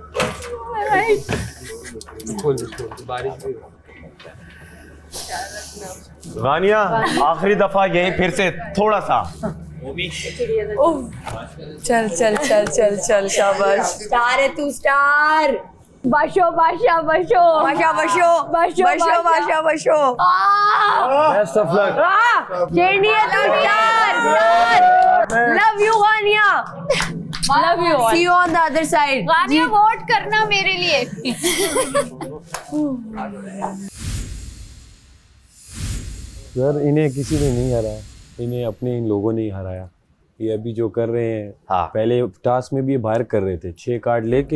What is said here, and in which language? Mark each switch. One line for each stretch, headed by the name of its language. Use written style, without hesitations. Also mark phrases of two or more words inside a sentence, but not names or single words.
Hindi: गानिया आखिरी दफा यही फिर से थोड़ा सा। चल चल चल चल चल शाबाश। स्टार है तू, स्टार। बशो बाशा बशो बाशा बशो बशो बशो बाशा बशो।
English: Best of luck.
Hindi: चेंडिया तू स्टार।
English: love you
Hindi: गानिया।
English: love you. See you on the other side.
Hindi: गानिया वोट करना मेरे लिए। सर इन्हें किसी ने नहीं हराया, इन्हें अपने इन लोगों ने ही हराया। ये अभी जो कर रहे हैं, हाँ। पहले टास्क में भी ये बाहर कर रहे थे, 6 कार्ड लेके